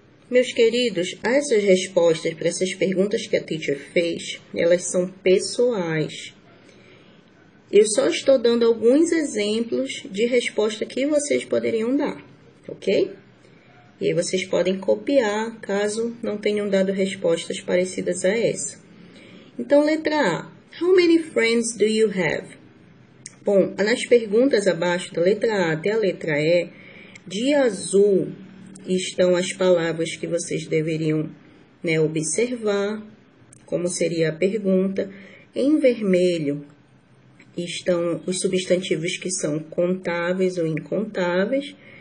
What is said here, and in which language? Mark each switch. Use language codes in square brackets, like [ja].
[pt] Meus queridos, essas respostas para essas perguntas que a teacher fez, elas são pessoais. Eu só estou dando alguns exemplos de resposta que vocês poderiam dar, ok? E aí vocês podem copiar, caso não tenham dado respostas parecidas a essa. Então, letra A. [en] How many friends do you have? [pt] Bom, nas perguntas abaixo da letra A até a letra E, de azul estão as palavras que vocês deveriam, né, observar, como seria a pergunta. Em vermelho estão os substantivos que são contáveis ou incontáveis.